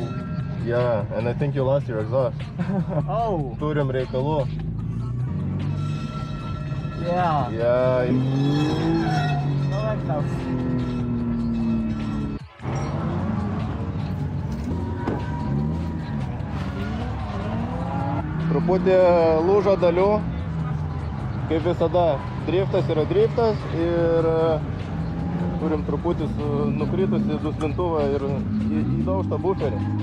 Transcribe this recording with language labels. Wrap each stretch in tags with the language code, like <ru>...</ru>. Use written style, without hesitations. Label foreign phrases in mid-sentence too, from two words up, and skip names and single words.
<en>Yeah, and I think you lost your exhaust. Oh.</en> <lt>Turim reikalų.</lt> <en>Yeah. Yeah. No, that's tough.</en> <lt>Truputį lūžo dalių. Kaip visada, driftas yra driftas ir turim truputį nukritusi duslintuvą ir įdaužtą buferį.</lt>